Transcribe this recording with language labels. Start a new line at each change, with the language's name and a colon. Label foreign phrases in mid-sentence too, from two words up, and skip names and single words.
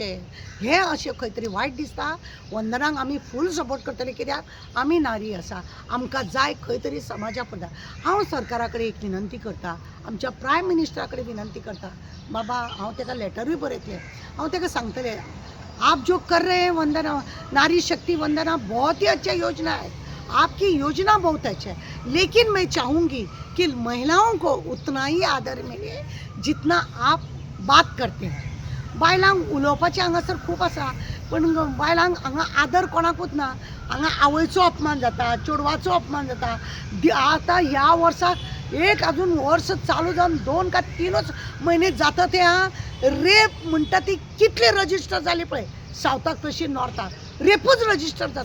Konkani: हे अशें खंय तरी वायट दिसता. वंदनाक आमी
English: full support
Konkani: करतले कित्याक आमी नारी आसा, आमकां जाय खंय तरी समाजा पडटा. हांव सरकारा कडेन एक विनंती करता, आमच्या प्रायम मिनिस्टरा कडेन विनंती करता, बाबा हांव ताका लेटरूय बरयतलें, हांव ताका सांगतलें
Hindi: आप जो कर रहे हैं वंदना, नारी शक्ति वंदना बहुत ही अच्छा योजना है, आपकी योजना बहुत अच्छा है, लेकिन मैं चाहूँगी कि महिलाओं को उतना ही आदर मिले जितना आप बात करते हैं.
Konkani: बायलांक उलोवपाचें हांगासर खूब आसा पण बायलांक हांगा आदर कोणाकूच ना. हांगा आवयचो अपमान जाता, चेडवाचो अपमान जाता. आतां ह्या वर्साक एक अजून वर्स चालू जावन 2 का 3च म्हयने जाता ते रेप म्हणटा ती कितले रजिस्टर जाली पळय सावथाक तशी नॉर्थाक रेपूच रजिस्टर जाता.